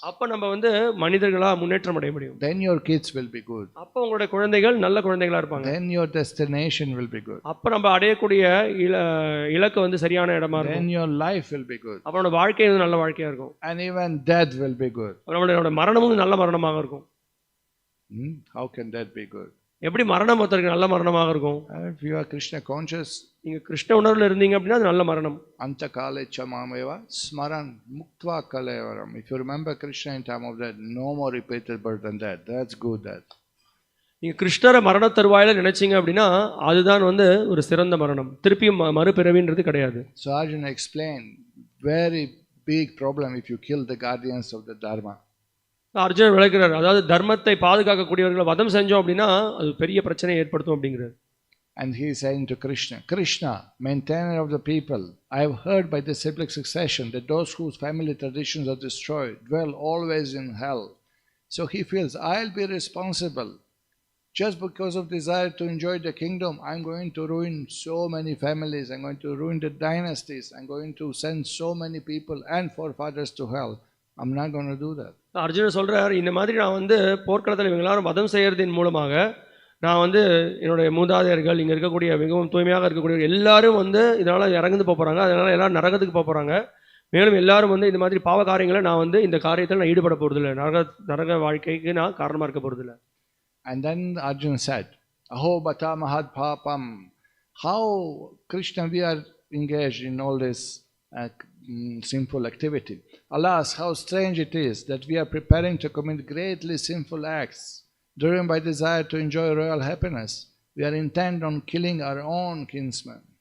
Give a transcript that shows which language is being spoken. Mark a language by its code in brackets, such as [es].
[ta] அப்போ நம்ம வந்து மனிதர்களா முன்னேற்றம் அடைய முடியும். [en] Then your kids will be good. [ta] அப்போ உங்களுடைய குழந்தைகள் நல்ல குழந்தைகளா இருப்பாங்க. [en] Then your destination will be good. [ta] அப்போ நம்ம அடையக்கூடிய இலக்கு வந்து சரியான இடமா இருக்கும். [en] Then your life will be good. [ta] அப்போ நம்ம வாழ்க்கை நல்ல வாழ்க்கையா இருக்கும். [en] And even death will be good. [ta] நம்மளோட மரணமும் நல்ல மரணமாக இருக்கும். [en] How can that be good? [ta] எப்படி மரணம் ஒருத்தருக்கு நல்ல மரணமாக இருக்கும்? [en] If you are Krishna conscious, [ta] நீங்க கிருஷ்ண உணர்வுல இருந்தீங்க அப்படின்னா அது நல்ல மரணம். [sa] Antakale chamameva smaran muktva kalevaram. [en] If you remember Krishna in time of that, no more repeated birth than that. That's good. That [ta] நீங்க கிருஷ்ணரை மரண தருவாயில நினைச்சீங்க அப்படின்னா அதுதான் வந்து ஒரு சிறந்த மரணம். திருப்பியும் மறுபிறவின்றது கிடையாது. [en] So Arjuna explained very big problem if you kill the guardians of the dharma. [ta] அர்ஜுனர் விளக்குறார், அதாவது தர்மத்தை பாதுகாக்கக்கூடியவர்களை வதம் செஞ்சோம் அப்படின்னா அது பெரிய பிரச்சனையை ஏற்படுத்தும் அப்படிங்கிறார். [en] And he is saying to Krishna, Krishna, maintainer of the people, I have heard by the cyclic succession that those whose family traditions are destroyed dwell always in hell. So he feels, I'll be responsible. Just because of desire to enjoy the kingdom, I'm going to ruin so many families, I'm going to ruin the dynasties, I'm going to send so many people and forefathers to hell. I'm not going to do that. [ta] அர்ஜுனர் சொல்றார், இந்த மாதிரி நான் வந்து போர்க்களத்தில் இவங்க எல்லாரும் வதம் செய்யறதின் மூலமாக நான் வந்து என்னுடைய மூதாதையர்கள் இங்கே இருக்கக்கூடிய மிகவும் தூய்மையாக இருக்கக்கூடிய எல்லாரும் வந்து இதனால் இறங்குந்து போகிறாங்க, அதனால் எல்லாரும் நரகத்துக்கு போகிறாங்க. மேலும் எல்லாரும் வந்து இந்த மாதிரி பாவ காரியங்களை நான் வந்து இந்த காரியத்தில் நான் ஈடுபட போகிறதில்லை, நரக வாழ்க்கைக்கு நான் காரணமாக இருக்க போகிறதில்லை. [en] And then Arjuna said, [sa] Aho bata mahad papam. [en] How, Krishna, we are engaged in all this sinful activity. Alas, how strange it is that we are preparing to commit greatly sinful acts. Driven by desire to enjoy royal happiness, we are intent on killing our own kinsmen.